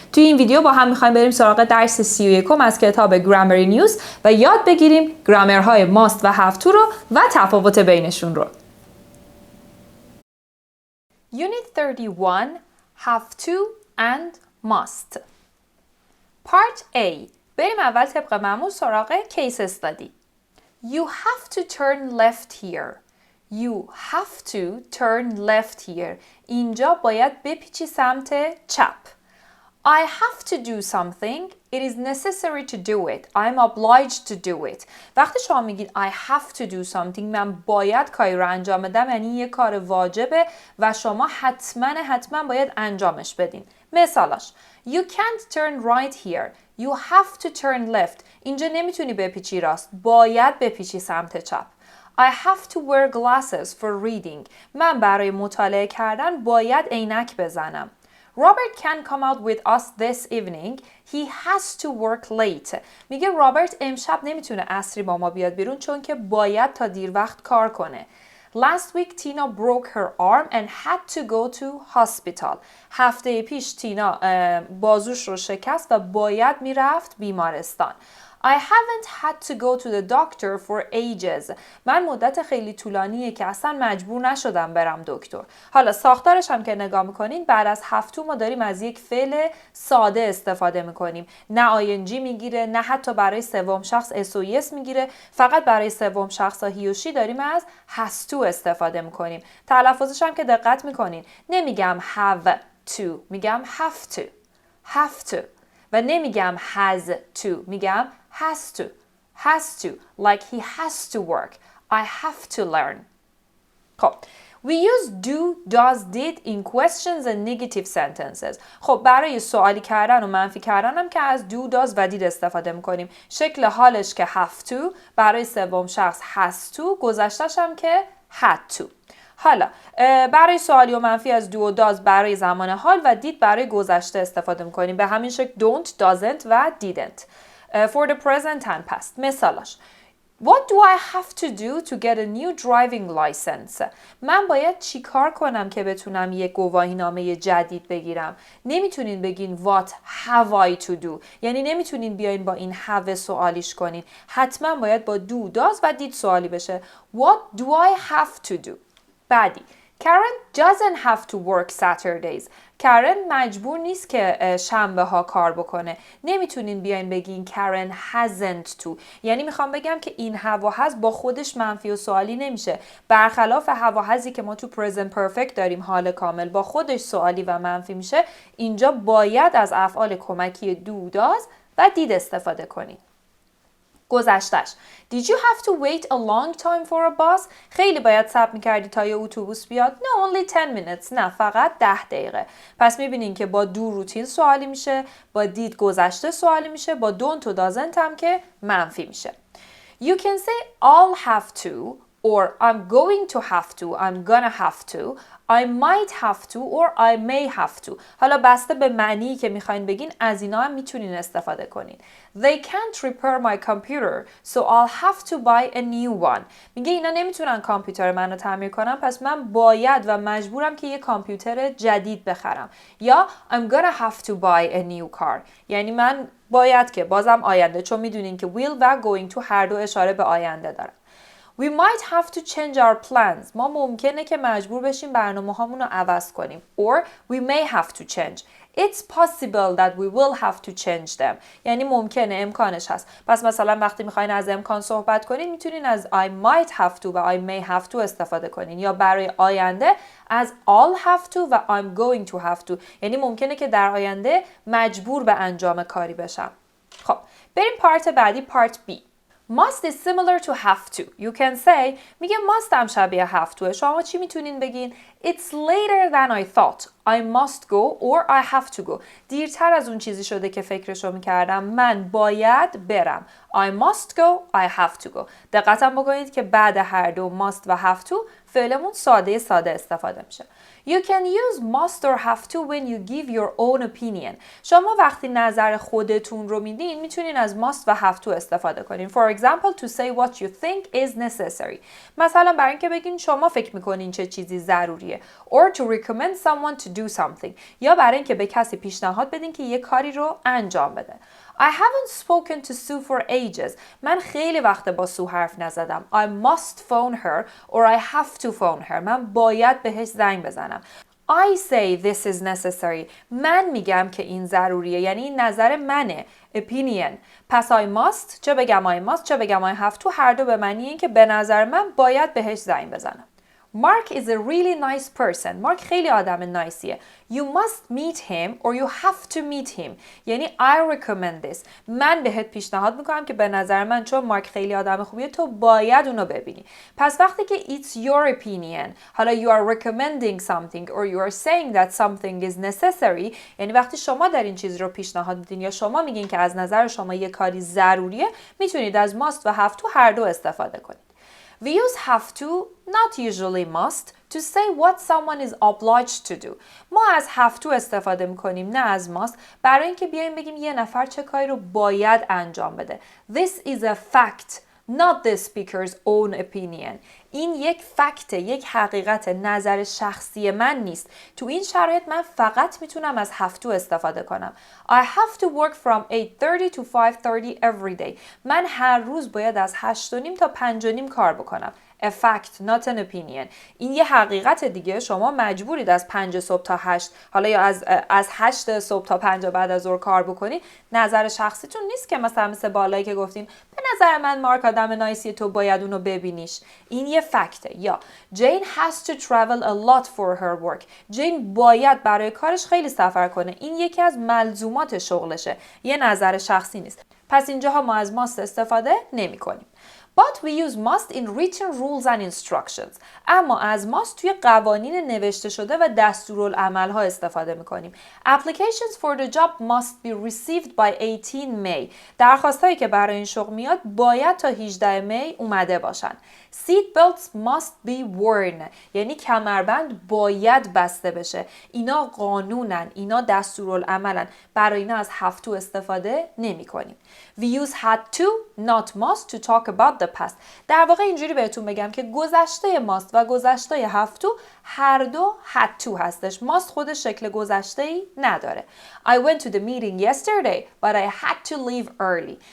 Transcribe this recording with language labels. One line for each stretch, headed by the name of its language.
Persian: توی این ویدیو با هم میخوایم بریم سراغ درس 31 از کتاب گرامر نیوز و یاد بگیریم گرامرهای ماست و هاف تو رو و تفاوت بینشون رو.
English: Unit 31 have to and must. Part A.
Persian: بریم اول طبق معمول سراغ case study.
English: You have to turn left here. You have to turn left here.
Persian: اینجا باید بپیچی سمت چپ.
English: I have to do something. It is necessary to do it. I'm obliged to do it.
Persian: وقتی شما میگید
English: I have to do something
Persian: من باید کاری رو انجام بدم یعنی یه کار واجبه و شما حتما باید انجامش بدین.
English: مثالاش You can't turn right here. You have to turn left.
Persian: اینجا نمیتونی بپیچی راست. باید بپیچی سمت چپ.
English: I have to wear glasses for reading.
Persian: من برای مطالعه کردن باید عینک بزنم.
English: Robert can come out with us this evening. He has to work late.
Persian: میگه رابرت امشب نمیتونه عصری با ما بیاد بیرون چون که باید تا دیر وقت کار کنه.
English: Last week Tina broke her arm and had to go to hospital.
Persian: هفته پیش تینا بازوش رو شکست و باید میرفت بیمارستان.
English: I haven't had to go to the doctor for ages.
Persian: من مدت خیلی طولانیه که اصلا مجبور نشدم برم دکتر. حالا ساختارش هم که نگاه میکنین بعد از have to ما داریم از یک فعل ساده استفاده میکنیم. نه ing میگیره نه حتی برای سوم شخص s و s میگیره. فقط برای سوم شخص he و she داریم از has to استفاده میکنیم. تلفظش هم که دقت میکنین نمیگم have to میگم have to.
English: have to.
Persian: و نمیگم has to میگم has to
English: like he has to work. I have to learn.
Persian: خب
English: we use do, does, did in questions and negative sentences.
Persian: خب برای سوالی کردن و منفی کردن هم که از do, does و did استفاده میکنیم. شکل حالش که have to برای سوم شخص has to گذشتش هم که had to. حالا برای سوالی و منفی از do و does برای زمان حال و did برای گذشته استفاده میکنیم. به همین شکل don't, doesn't و didn't.
English: For the present and past. مثالاش What do I have to do to get a new driving license?
Persian: من باید چی کار کنم که بتونم یک گواهینامه جدید بگیرم؟ نمیتونین بگین
English: What have I to do؟
Persian: یعنی nemitunین بیاین با این have سوالیش کنین. حتما باید با do, does و did سوالی بشه.
English: What do I have to do؟ بعدی Karen doesn't have to work Saturdays.
Persian: Karen مجبور نیست که شنبه ها کار بکنه. نمیتونین بیاین بگین
English: Karen hasn't to.
Persian: یعنی میخوام بگم که این have و has با خودش منفی و سوالی نمیشه. برخلاف have و hasی که ما تو present perfect داریم حال کامل با خودش سوالی و منفی میشه. اینجا باید از افعال کمکی do, does و did استفاده کنیم.
English: گذشتش Did you have to wait a long time for a bus?
Persian: خیلی باید صبر میکردی تا یه اتوبوس بیاد.
English: No, only 10 minutes.
Persian: نه فقط 10 دقیقه. پس میبینین که با do روتین سوالی میشه، با did گذشته سوالی میشه، با don't و doesn't هم که منفی میشه.
English: You can say I'll have to or I'm going to have to, I'm gonna have to, I might have to or I may have to.
Persian: حالا بسته به معنی که میخواین بگین از اینا هم میتونین استفاده کنین.
English: They can't repair my computer, so I'll have to buy a new one.
Persian: میگه اینا نمیتونن کامپیوتر منو تعمیر کنن پس من باید و مجبورم که یه کامپیوتر جدید بخرم.
English: یا I'm gonna have to buy a new car.
Persian: یعنی من باید که بازم آینده چون میدونین که will و going to هر دو اشاره به آینده دارن.
English: We might have to change our plans.
Persian: ما ممکنه که مجبور بشیم برنامه‌هامون رو عوض کنیم.
English: Or we may have to change. It's possible that we will have to change them.
Persian: یعنی ممکنه امکانش هست. پس مثلا وقتی میخواین از امکان صحبت کنین میتونین از I might have to و I may have to استفاده کنین. یا برای آینده از I'll have to و I'm going to have to. یعنی ممکنه که در آینده مجبور به انجام کاری بشم. خب بریم پارت بعدی پارت B.
English: Must is similar to have to. You can say
Persian: میگه must هم شبیه have to. شما چی میتونین بگین؟
English: It's later than I thought. I must go or I have to go.
Persian: دیرتر از اون چیزی شده که فکرشو میکردم. من باید برم.
English: I must go. I have to go.
Persian: دقت هم بکنید که بعد هر دو must و have to فعلمون ساده استفاده میشه.
English: You can use must or have to when you give your own opinion.
Persian: شما وقتی نظر خودتون رو میدین میتونین از must و have to استفاده کنین.
English: For example, to say what you think is necessary.
Persian: مثلا برای اینکه بگین شما فکر میکنین چه چیزی ضروریه.
English: Or to recommend someone to do something.
Persian: یا برای اینکه به کسی پیشنهاد بدین که یه کاری رو انجام بده.
English: I haven't spoken to Sue for ages.
Persian: من خیلی وقت با سو حرف نزدم.
English: I must phone her or I have to phone her.
Persian: من باید بهش زنگ بزنم.
English: I say this is necessary.
Persian: من میگم که این ضروریه. یعنی این نظر منه. Opinion. پس I must چه بگم I must چه بگم I have to هر دو به معنی این که به نظر من باید بهش زنگ بزنم.
English: Mark is a really nice person.
Persian: مارک خیلی آدم نایسیه.
English: You must meet him or you have to meet him. یعنی I recommend this.
Persian: من بهت پیشنهاد میکنم که به نظر من چون مارک خیلی آدم خوبیه تو باید اونو ببینی. پس وقتی که
English: it's your opinion
Persian: حالا
English: you are recommending something or you are saying that something is necessary
Persian: یعنی وقتی شما در این چیز رو پیشنهاد میدین یا شما میگین که از نظر شما یه کاری ضروریه میتونید از must و have to هر دو استفاده کنید.
English: We use have to, not usually must, to say what someone is obliged to do.
Persian: ما از have to استفاده میکنیم نه از must برای اینکه بیایم بگیم یه نفر چه کاری رو باید انجام بده.
English: This is a fact, not the speaker's own opinion.
Persian: این یک فکته، یک حقیقت نظر شخصی من نیست. تو این شرایط من فقط میتونم از have to استفاده کنم.
English: I have to work from 8:30 to 5:30 every day.
Persian: من هر روز باید از 8:30 تا 5:30 کار بکنم.
English: A fact, not an opinion.
Persian: این یه حقیقت دیگه. شما مجبورید از 5 صبح تا 8 حالا یا از 8 صبح تا 5 بعد از ظهر کار بکنی. نظر شخصیتون نیست که مثل بالایی که گفتین به نظر من مارک آدم نایسی تو باید اونو ببینیش. این یه فکته.
English: یا Jane has to travel a lot for her work.
Persian: جین باید برای کارش خیلی سفر کنه. این یکی از ملزومات شغلشه. یه نظر شخصی نیست. پس اینجاها ما از must استفاده نمی کنیم.
English: But we use must in written rules and instructions.
Persian: اما از must توی قوانین نوشته شده و دستورالعمل‌ها استفاده می‌کنیم.
English: Applications for the job must be received by 18 May.
Persian: درخواستایی که برای این شغل میاد باید تا 18 می اومده باشن.
English: Seat belts must be worn.
Persian: یعنی کمربند باید بسته بشه. اینا قانونن، اینا دستورالعملن. برای اینا از have to استفاده نمی‌کنیم.
English: We use had to, not must to talk about the past.
Persian: در واقع اینجوری بهتون بگم که گذشته must و گذشته have to هر دو had to هستش. must خودش شکل گذشته‌ای نداره.
English: I went to the meeting yesterday but I had to leave early.